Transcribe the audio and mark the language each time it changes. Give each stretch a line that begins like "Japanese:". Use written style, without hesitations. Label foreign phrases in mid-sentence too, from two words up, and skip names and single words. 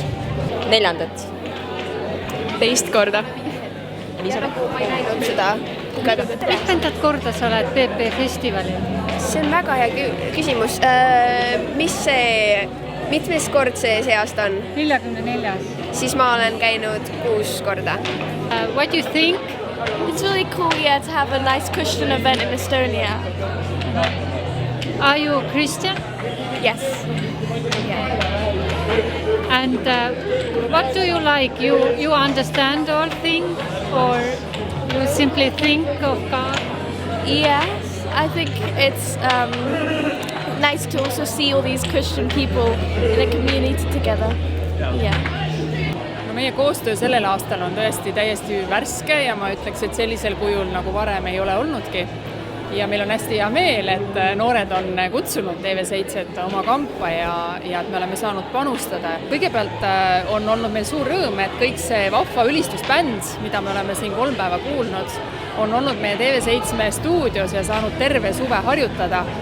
Estonian: 4. 2 korda. Elisabeth, ma ei näinud seda kogenud. Mitmendat korda sa oled PP festivalil? See on väga hea küsimus. Mitmes kord see aasta on? 44. Siis ma olen käinud 6 korda.
English: What do you think? It's really cool, to have a nice Christian event in Estonia. Are you Christian? Yes. Yeah. And what do you like? You understand all things or you simply think of God? Yes, I think it's nice to also see all these Christian people in a community together. Yeah.
Estonian: No, meie koostöö sellel aastal on tõesti täiesti värske ja ma ütleks, et sellisel kujul nagu varem ei ole olnudki. Ja meil on hästi hea meel, et noored on kutsunud TV7 oma kampa ja et me oleme saanud panustada. Kõigepealt on olnud meil suur rõõm, et kõik see vahva ülistusbänd, mida me oleme siin 3 päeva kuulnud, on olnud meie TV7 stuudios ja saanud terve suve harjutada.